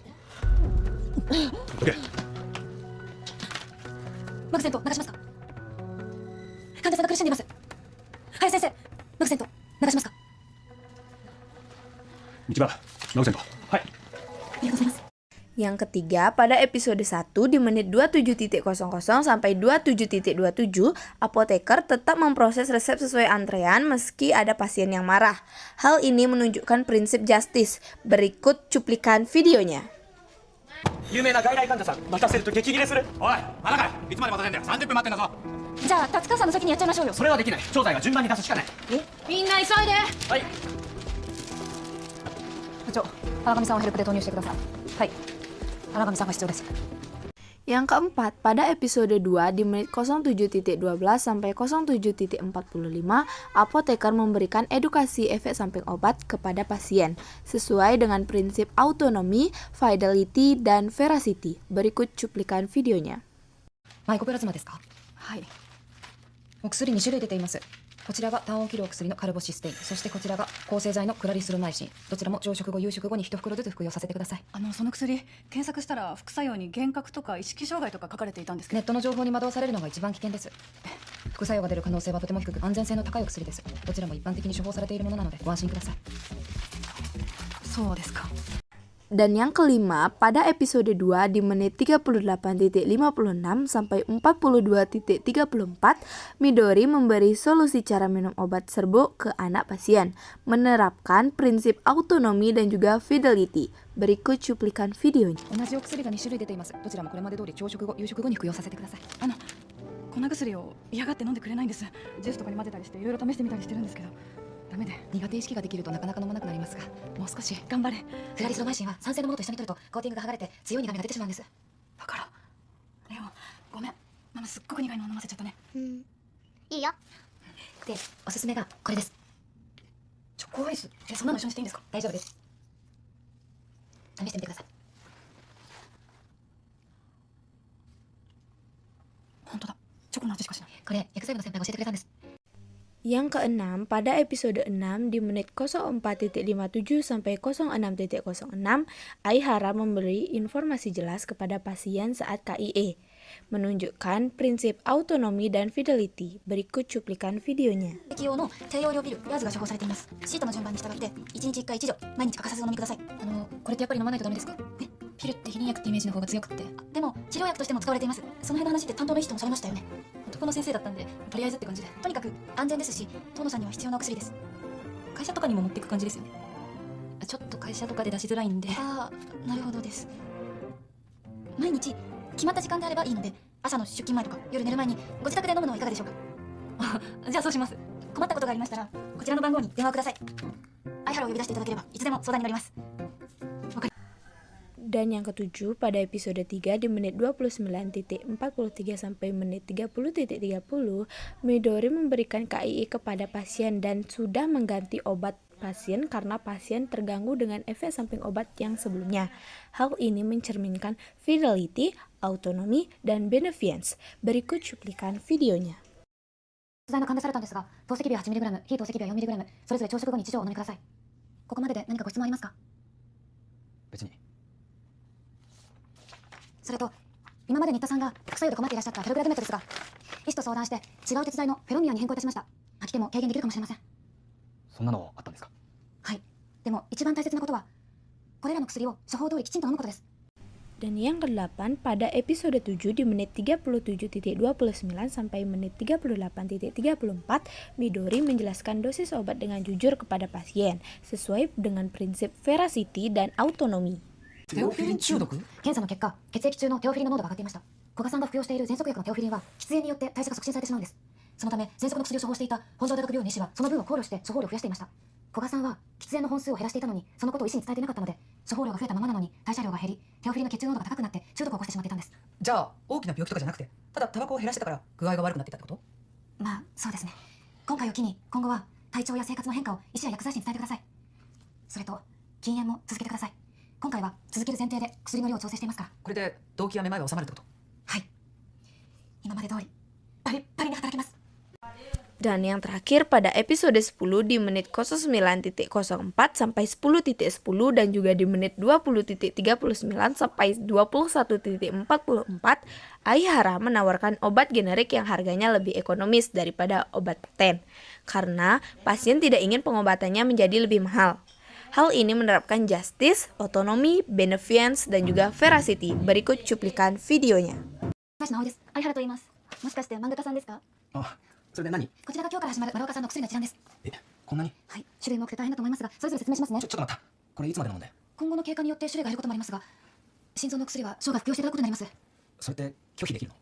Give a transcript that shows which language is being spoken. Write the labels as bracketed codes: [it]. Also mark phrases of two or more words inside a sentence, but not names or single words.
[ja] どけ。マグセント流しますか？患者さんが苦しんでいます。はい、先生、マグセント流しますか？道場、マグセント。はい。ありがとうございます。 [id] Yang ketiga, pada episode 1 di menit 27.00 sampai 27.27, apoteker tetap memproses resep sesuai antrean meski ada pasien yang marah. Hal ini menunjukkan prinsip justice. Berikut cuplikan videonya. [ja] 有名な外来患者さん、待たせると激切れする。おい、まだかい。いつまで待たせんだよ。30分待ってんだぞ。じゃあ、達川さんの先にやっちゃいましょうよ。それはできない。調剤は順番に出すしかない。みんな急いで。はい。部長、荒上さんをヘルプで投入してください。はい。荒上さんが必要です。 [id] Yang keempat, pada episode 2 di menit 07.12 sampai 07.45, apoteker memberikan edukasi efek samping obat kepada pasien sesuai dengan prinsip [en] autonomy, fidelity, [id] dan veracity. Berikut cuplikan videonya. [ja] マイコプラズマですか？はい。お薬2種類出ています。こちらが単を切るお薬のカルボシステイン、そしてこちらが抗生剤のクラリスロナイシン。どちらも朝食後夕食後に1袋ずつ服用させてください。その薬検索したら副作用に幻覚とか意識障害とか書かれていたんですけど、ネットの情報に惑わされるのが一番危険です。副作用が出る可能性はとても低く、安全性の高いお薬です。どちらも一般的に処方されているものなのでご安心ください。そうですか。 [id] Dan yang kelima, pada episode 2 di menit 38.56 sampai 42.34, Midori memberi solusi cara minum obat serbuk ke anak pasien, menerapkan prinsip autonomi dan juga fidelity. Berikut cuplikan videonya. [ja] 同じお薬が2種類出ています。どちらもこれまで通り朝食後夕食後に服用させてください。粉薬を嫌がって飲んでくれないんです。ジュースとかに混ぜたりしていろいろ試してみたりしてるんですけど、ダメで。苦手意識ができるとなかなか飲まなくなりますが、もう少し頑張れ。クラリスロナイシンは酸性のものと一緒に取るとコーティングが剥がれて強い苦味が出てしまうんです。だからレオン、ごめん、ママすっごく苦いのを飲ませちゃったね。いいよ。で、おすすめがこれです。チョコアイス、そんなの一緒にしていいんですか？大丈夫です。試してみてください。本当だ、チョコの味しかしない。これ薬剤部の先輩が教えてくれたんです。 [id] Yang keenam, pada episode 6 di menit 04.57 sampai 06.06, Aihara memberi informasi jelas kepada pasien saat KIE, menunjukkan prinsip autonomi dan fidelity. Berikut cuplikan videonya. [ja] 適用の低用量ピル、ヤーズが処方されています。シートの順番に従って1日1回1錠、毎日欠かさずお飲みください。これってやっぱり飲まないとダメですか？ピルって避妊薬ってイメージの方が強くって。でも治療薬としても使われています。その辺の話って担当の医師ともされましたよね。男の先生だったんで、とりあえずって感じで。とにかく安全ですし、遠野さんには必要なお薬です。会社とかにも持っていく感じですよね。ちょっと会社とかで出しづらいんで。ああ、なるほどです。毎日決まった時間であればいいので、朝の出勤前とか夜寝る前にご自宅で飲むのはいかがでしょうか？じゃあそうします。困ったことがありましたらこちらの番号に電話をください。相原を呼び出していただければいつでも相談に乗ります。 [id] Dan yang ketujuh, pada episode 3 di menit 29.43 sampai menit 30.30, Midori memberikan KII kepada pasien dan sudah mengganti obat pasien karena pasien terganggu dengan efek samping obat yang sebelumnya. Hal ini mencerminkan fidelity, autonomi, dan beneficence. Berikut cuplikan videonya. 薬剤が患者されたんですが、透析日は 8mg、非透析日は 4mg、それぞれ朝食後に1錠お飲みください。ここまでで何かご質問ありますか？別に。それと今まで新田さんが副作用で困っていらっしゃったフェルグラドメットですが、医師と相談して違う鉄剤のフェロミアに変更いたしました。吐き気も軽減できるかもしれません。そんなのあったんですか？はい。でも一番大切なことはこれらの薬を処方通りきちんと飲むことです。 Dan yang ke-8, pada episode 7 di menit 37.29 sampai menit 38.34, Midori menjelaskan dosis obat dengan jujur kepada pasien, sesuai dengan prinsip veracity dan autonomi. [ja] テオフィリン中毒？検査の結果、血液中のテオフィリンの濃度が上がっていました。古賀さんが服用している喘息薬のテオフィリンは喫煙によって代謝が促進されてしまうんです。そのため喘息の薬を処方していた本庄大学病院の医師はその分を考慮して処方量を増やしていました。古賀さんは喫煙の本数を減らしていたのにそのことを医師に伝えていなかったので、処方量が増えたままなのに代謝量が減り、テオフィリンの血中濃度が高くなって中毒を起こしてしまっていたんです。じゃあ大きな病気とかじゃなくて、ただタバコを減らしてたから具合が悪くなっていたってこと？まあそうですね。今回を機に今後は体調や生活の変化を医師や薬剤師に伝えてください。それと禁煙も続けてください。今回は続ける前提で薬の量を調整していますから。これで動悸やめまいは収まるってこと？はい。今まで通りバリッバリに働きます。 [id] Dan yang terakhir pada episode 10 di menit 09.04 sampai 10.10 dan juga di menit 20.39 sampai 21.44, Aihara menawarkan obat generik yang harganya lebih ekonomis daripada obat paten karena pasien tidak ingin pengobatannya menjadi lebih mahal. Hal ini menerapkan justice, otonomi, beneficence, dan juga veracity. Berikut cuplikan videonya. [ja] 東直です。相原と言います。もしかして漫画家さんですか？あ、それで何？こちらが今日から始まる丸岡さんの薬の治療です。え、こんなに？はい。種類も多くて大変だと思いますが、それぞれ説明しますね。ちょっと待った。これいつまで飲んで？今後の経過によって種類が減ることもありますが、心臓の薬は生涯服用していただくことになります。それって拒否できるの？